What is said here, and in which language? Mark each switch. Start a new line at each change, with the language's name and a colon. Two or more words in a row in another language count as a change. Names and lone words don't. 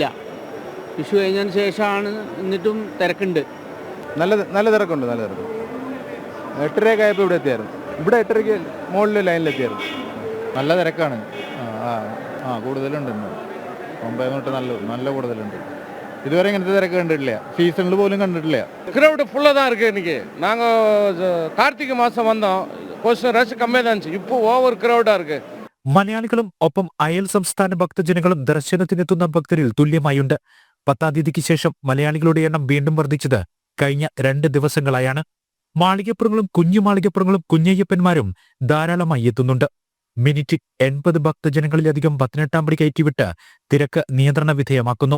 Malayalam: വിഷു കഴിഞ്ഞതിന് ശേഷമാണ്, എന്നിട്ടും തിരക്കുണ്ട്. നല്ല തിരക്കുണ്ട്. 8:30 ആയപ്പോൾ ഇവിടെ എത്തിയായിരുന്നു. ഇവിടെ 8:30 മുകളിൽ ലൈനിലെത്തിയായിരുന്നു. നല്ല തിരക്കാണ്. കൂടുതലുണ്ട്. പമ്പയിൽ തൊട്ട് നല്ല കൂടുതലുണ്ട്. இதுவரை இங்கனത്തെ തിരക്ക് കണ്ടിട്ടില്ല. സീസണിൽ പോലും കണ്ടിട്ടില്ല.
Tamil: கிரவுட் ஃபுல்லாக தான் இருக்குது. இன்றைக்கி நாங்கள் கார்த்திகை மாதம் வந்தோம், கொஞ்சம் ரஷ் கம்மியாக தான் இருந்துச்சு. இப்போ ஓவர் கிரவுடாக இருக்குது.
Malayalam: മലയാളികളും ഒപ്പം അയൽ സംസ്ഥാന ഭക്തജനങ്ങളും ദർശനത്തിനെത്തുന്ന ഭക്തരിൽ തുല്യമായുണ്ട്. 10-ാം തീയതിക്ക് ശേഷം മലയാളികളുടെ എണ്ണം വീണ്ടും വർദ്ധിച്ചത് കഴിഞ്ഞ 2 ദിവസങ്ങളായാണ്. മാളികപ്പുറങ്ങളും കുഞ്ഞു മാളികപ്പുറങ്ങളും കുഞ്ഞയ്യപ്പന്മാരും ധാരാളമായി എത്തുന്നുണ്ട്. മിനിറ്റിൽ 80 ഭക്തജനങ്ങളിലധികം 18-ാം പടി കയറ്റിവിട്ട് തിരക്ക് നിയന്ത്രണ വിധേയമാക്കുന്നു.